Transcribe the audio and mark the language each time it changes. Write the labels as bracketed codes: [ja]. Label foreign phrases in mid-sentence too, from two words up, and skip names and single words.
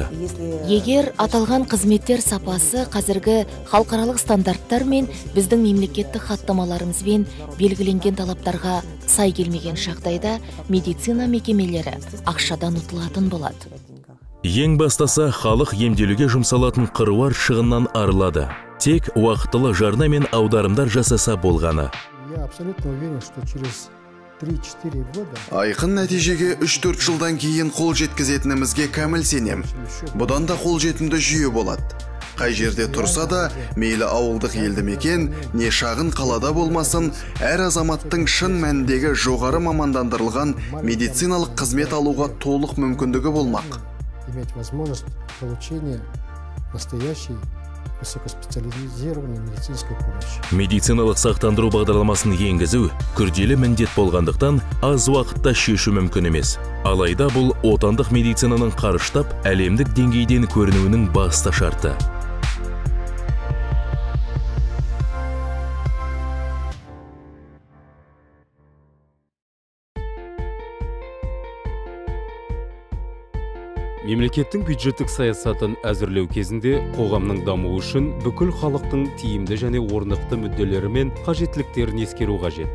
[kk] Егер аталған қызметтер сапасы қазіргі халықаралық стандарттар мен біздің мемлекеттік хаттамаларымызбен белгіленген талаптарға сай келмеген жағдайда медицина мекемелері ақшадан ұтылатын болады. Ең бастаса, халық емделуге жұмсалатын қыруар шығыннан арылады. Тек уақытылы жарна мен аударымдар жасаса болғаны. [ru] Я абсолютно уверен, что через 3-4 года... [kk] Айқын нәтижеге 3-4 жылдан кейін қол жеткізетінімізге кәміл сенем. Бұдан да қол жетімді жүйе болады. Қай жерде тұрса да, мейлі ауылдық елді мекен, не шағын қалада болмасын, әр азаматтың шын мәніндегі жоғары мамандандырылған медициналық қызмет алуға толық мүмкіндігі болмақ. [ru] Иметь возможность получения настоящей высокоспециализированной медицинской помощи. [kk] Медициналық сақтандыру бағдарламасын енгізу күрделі міндет болғандықтан аз уақытта шешу мүмкін емес. Алайда бұл отандық медицинаның қарыштап әлемдік деңгейден көрінуінің басты шарты. Мемлекеттің бюджеттік саясатын әзірлеу кезінде қоғамның дамуы үшін бүкіл халықтың тиімді және орнықты мүдделері мен қажеттіліктерін ескеру қажет.